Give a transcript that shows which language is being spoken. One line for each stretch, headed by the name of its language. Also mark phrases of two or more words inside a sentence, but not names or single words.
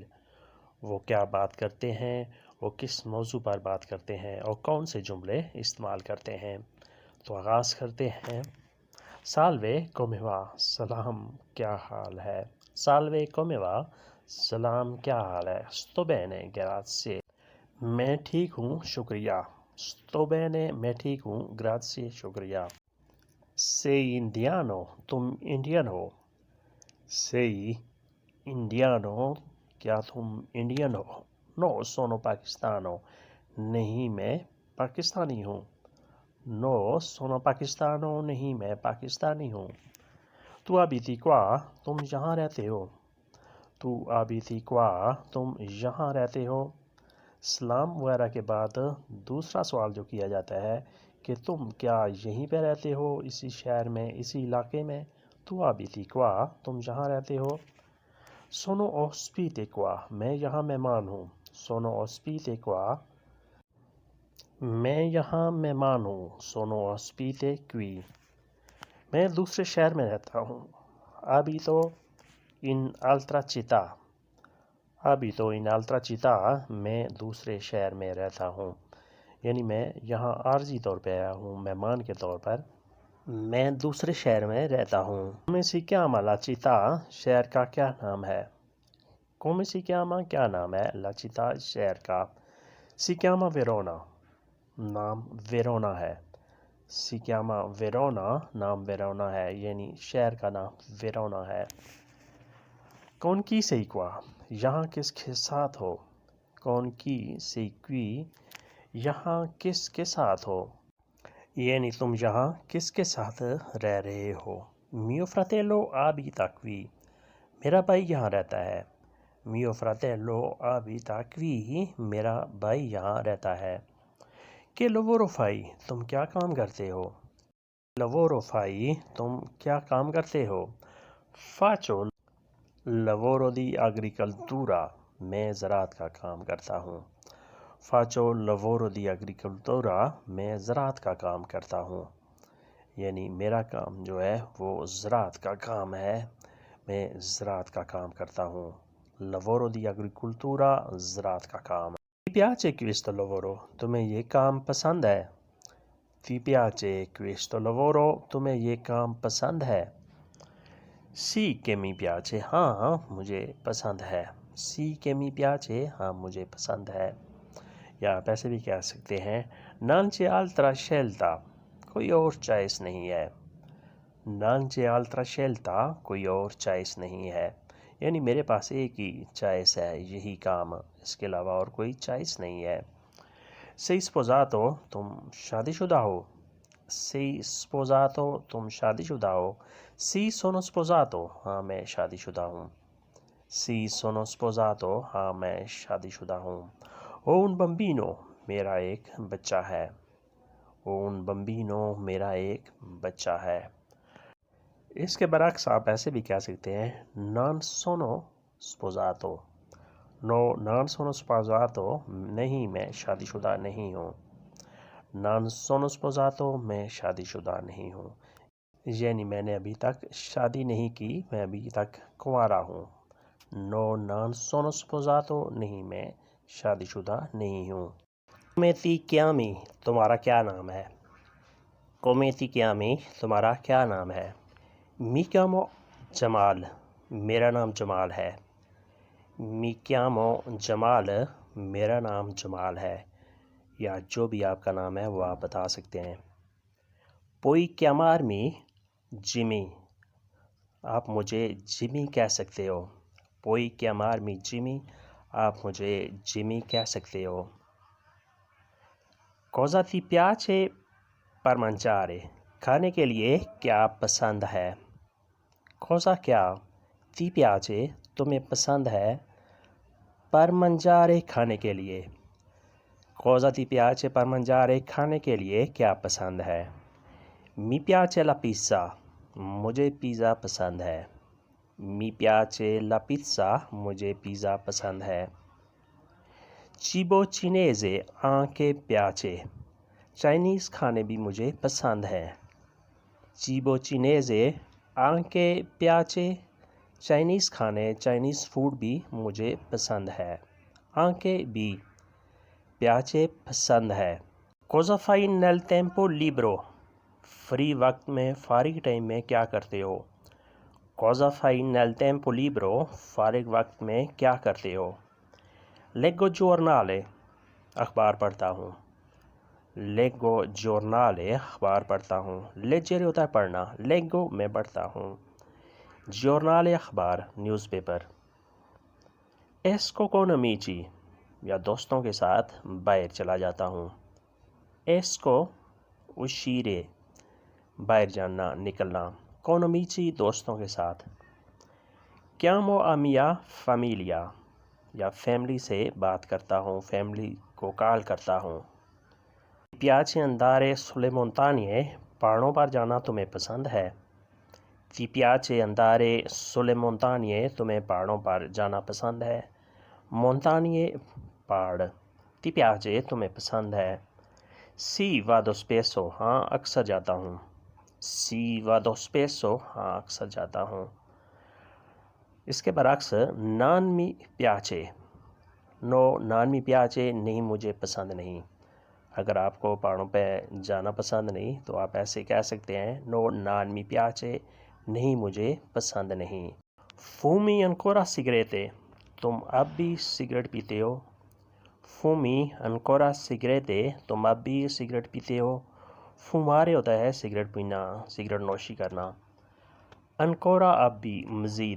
Urdu: وہ کیا بات کرتے ہیں، وہ کس موضوع پر بات کرتے ہیں اور کون سے جملے استعمال کرتے ہیں. تو آغاز کرتے ہیں.
Italian: Salve come va,
Urdu: سلام کیا حال ہے.
Italian: Salve come va,
Urdu: سلام کیا حال ہے.
Italian: sto bene grazie,
Urdu: میں ٹھیک ہوں شکریہ.
Italian: sto bene,
Urdu: میں ٹھیک ہوں, grazie शुक्रिया।
Italian: sei indiano,
Urdu: تم انڈین ہو.
Italian: sei indiano,
Urdu: کیا تم انڈین ہو.
Italian: no sono pakistano,
Urdu: نہیں میں پاکستانی ہوں.
Italian: no sono pakistano,
Urdu: نہیں میں پاکستانی ہوں.
Italian: tu abiti qua,
Urdu: تم یہاں رہتے ہو.
Italian: tu abiti qua,
Urdu: تم یہاں رہتے ہو. سلام وغیرہ کے بعد دوسرا سوال جو کیا جاتا ہے کہ تم کیا یہیں پہ رہتے ہو، اسی شہر میں، اسی علاقے میں.
Italian: tu abiti qua,
Urdu: تم یہاں رہتے ہو.
Italian: sono ospite qua,
Urdu: میں یہاں مہمان ہوں.
Italian: sono ospite qua,
Urdu: میں یہاں مہمان ہوں.
Italian: sono ospite qui,
Urdu: میں دوسرے شہر میں رہتا ہوں.
Italian: abito in altra città, abito in altra città,
Urdu: میں دوسرے شہر میں رہتا ہوں. یعنی میں یہاں عارضی طور پہ آیا ہوں، مہمان کے طور پر. میں دوسرے شہر میں رہتا ہوں.
Italian: Come si chiama la città,
Urdu: شہر کا کیا نام ہے.
Italian: Come si chiama,
Urdu: کیا نام ہے.
Italian: La città,
Urdu: شہر کا.
Italian: Si chiama Verona,
Urdu: نام ویرونا ہے.
Italian: Si chiama Verona,
Urdu: نام ویرونا ہے، یعنی شہر کا نام ویرونا ہے.
Italian: con chi sei qua,
Urdu: یہاں کس کے ساتھ ہو.
Italian: con chi sei qui,
Urdu: یہاں کس کے ساتھ ہو، یعنی تم یہاں کس کے ساتھ رہ رہے ہو.
Italian: Mio fratello abita qui,
Urdu: میرا بھائی یہاں رہتا ہے.
Italian: Mio fratello abita qui,
Urdu: میرا بھائی یہاں رہتا ہے.
Italian: Che lavoro fai,
Urdu: تم کیا کام کرتے ہو.
Italian: Lavoro fai,
Urdu: تم کیا کام کرتے ہو.
Italian: Faccio lavoro di agricoltura,
Urdu: میں زراعت کا کام کرتا ہوں.
Italian: Faccio lavoro di agricoltura,
Urdu: میں زراعت کا کام کرتا ہوں، یعنی میرا کام جو ہے وہ زراعت کا کام ہے، میں زراعت کا کام کرتا ہوں.
Italian: Lavoro di agricoltura,
Urdu: زراعت کا کام.
Italian: Ti piace questo lavoro,
Urdu: تمہیں یہ کام پسند ہے.
Italian: Ti piace questo lavoro,
Urdu: تمہیں یہ کام پسند ہے.
Italian: Sì che mi piace,
Urdu: ہاں مجھے پسند ہے.
Italian: Sì che mi piace,
Urdu: ہاں مجھے پسند ہے۔ یا آپ ایسے بھی کہہ سکتے ہیں
Italian: non c'è altra scelta,
Urdu: کوئی اور چوائس نہیں ہے.
Italian: non c'è altra scelta,
Urdu: کوئی اور چوائس نہیں ہے، یعنی میرے پاس ایک ہی چوائس ہے، یہی کام، اس کے علاوہ اور کوئی چوائس نہیں ہے.
Italian: sei sposato,
Urdu: تم شادی شدہ ہو.
Italian: sei sposato,
Urdu: تم شادی شدہ ہو.
Italian: sì sono sposato,
Urdu: ہاں میں شادی شدہ ہوں.
Italian: sì sono sposato,
Urdu: ہاں میں شادی شدہ ہوں.
Italian: ho un bambino,
Urdu: میرا ایک بچہ ہے.
Italian: ho un bambino,
Urdu: میرا ایک بچہ ہے. اس کے برعکس آپ ایسے بھی کہہ سکتے ہیں
Italian: non sono sposato, no non sono sposato,
Urdu: نہیں میں شادی شدہ نہیں ہوں.
Italian: non sono sposato,
Urdu: میں شادی شدہ نہیں ہوں، یعنی میں نے ابھی تک شادی نہیں کی، میں ابھی تک کنوارا ہوں.
Italian: no non sono sposato,
Urdu: نہیں میں شادی شدہ نہیں ہوں.
Italian: come ti chiami,
Urdu: تمہارا کیا نام ہے.
Italian: come ti chiami,
Urdu: تمہارا کیا نام ہے.
Italian: mi chiamo
Urdu: जमाल, میرا نام جمال ہے.
Italian: mi chiamo
Urdu: जमाल, میرا نام جمال ہے، یا جو بھی آپ کا نام ہے وہ آپ بتا سکتے ہیں.
Italian: puoi chiamarmi
Urdu: जिमी, آپ مجھے جمی کہہ سکتے ہو.
Italian: puoi chiamarmi
Urdu: जिमी, آپ مجھے جمی کہہ سکتے ہو.
Italian: cosa ti piace per mangiare,
Urdu: کھانے کے لیے کیا پسند ہے. cosa क्या,
Italian: ti piace,
Urdu: تمہیں پسند ہے,
Italian: per mangiare,
Urdu: کھانے کے لیے.
Italian: cosa ti piace per mangiare,
Urdu: کھانے کے لیے کیا پسند ہے.
Italian: mi piace la pizza,
Urdu: مجھے پیزا پسند ہے.
Italian: mi piace la pizza,
Urdu: مجھے پیزا پسند ہے.
Italian: cibo cinese anche piace.
Urdu: چائنیز کھانے بھی مجھے پسند ہے.
Italian: cibo cinese anche piace.
Urdu: چائنیز کھانے
English: Chinese food
Urdu: بھی مجھے پسند ہے. anche بھی piace پسند ہے.
Italian: cosa fai nel tempo libero.
Urdu: فری وقت میں فارغ ٹائم میں کیا کرتے ہو.
Italian: cosa fai nel tempo libero.
Urdu: فارغ وقت میں کیا کرتے ہو.
Italian: leggo giornale.
Urdu: اخبار پڑھتا ہوں.
Italian: leggo giornale.
Urdu: اخبار پڑھتا ہوں.
Italian: leggere
Urdu: ہوتا ہے پڑھنا.
Italian: leggo
Urdu: میں پڑھتا ہوں. giornale اخبار
English: news paper.
Italian: esco con amici.
Urdu: یا دوستوں کے ساتھ باہر چلا جاتا ہوں.
Italian: esco uscire
Urdu: باہر جانا نکلنا.
Italian: con amici
Urdu: دوستوں کے ساتھ.
Italian: chiamo a mia famiglia
Urdu: یا فیملی سے بات کرتا ہوں، فیملی کو کال کرتا ہوں.
Italian: piace andare sulle montagne.
Urdu: پہاڑوں پر جانا تمہیں پسند ہے.
Italian: ti piace andare sulle montagne.
Urdu: تمہیں پہاڑوں پر جانا پسند ہے. montagne پہاڑ.
Italian: ti piace
Urdu: تمہیں پسند ہے.
Italian: sì vado spesso.
Urdu: ہاں اکثر جاتا ہوں.
Italian: sì vado spesso.
Urdu: ہاں اکثر جاتا ہوں. اس کے برعکس
Italian: non mi piace. no non mi piace
Urdu: نہیں مجھے پسند نہیں. اگر آپ کو پہاڑوں پہ جانا پسند نہیں تو آپ ایسے کہہ سکتے ہیں
Italian: no non mi piace
Urdu: نہیں مجھے پسند نہیں.
Italian: fumi ancora sigarette.
Urdu: تم اب بھی سگریٹ پیتے ہو.
Italian: fumi ancora sigarette.
Urdu: تم اب بھی سگریٹ پیتے ہو. fumare ہوتا ہے سگریٹ پینا، سگریٹ نوشی کرنا. ancora اب بھی مزید.